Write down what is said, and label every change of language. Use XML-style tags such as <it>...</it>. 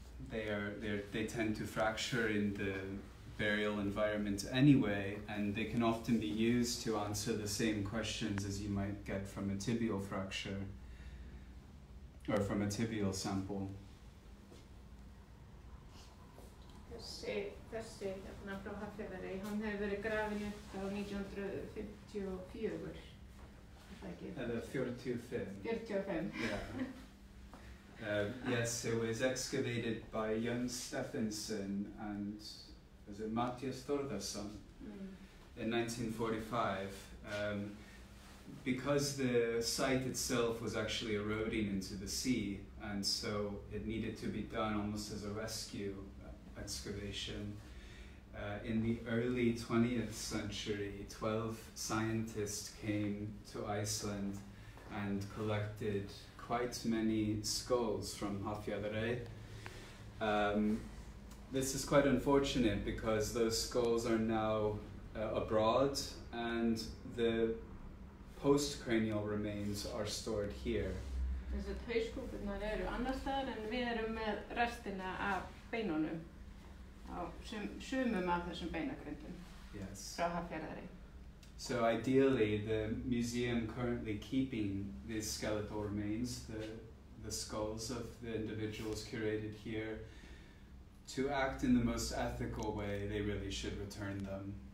<en>They tend to fracture in the burial environment anyway, and they can often be used to answer the same questions as you might get from a tibial fracture or from a tibial sample.</en> <is>Þessi hérna frá Hafjadare, hann hefur verið grafinn upp á 1954.</is> <en>The 45. 45. Yeah. Yes, it was excavated by Jón Stephenson and was it Mattias Þórðarson in 1945. Because the site itself was actually eroding into the sea, and so it needed to be done almost as a rescue excavation. In the early 20th century, 12 scientists came to Iceland and collected quite many skulls from Hafjadare. This is quite unfortunate because those skulls are now abroad, and the postcranial remains are stored here.</en> <is>Þess að hauskúpurnar eru annar staðar en við erum með restina af beinunum á sumum af þessum beinagrindum frá Hafjarðari.</is> <en>So ideally, the museum currently keeping these skeletal remains, the skulls of the individuals curated here, to act in the most ethical way, they really should return them.</en>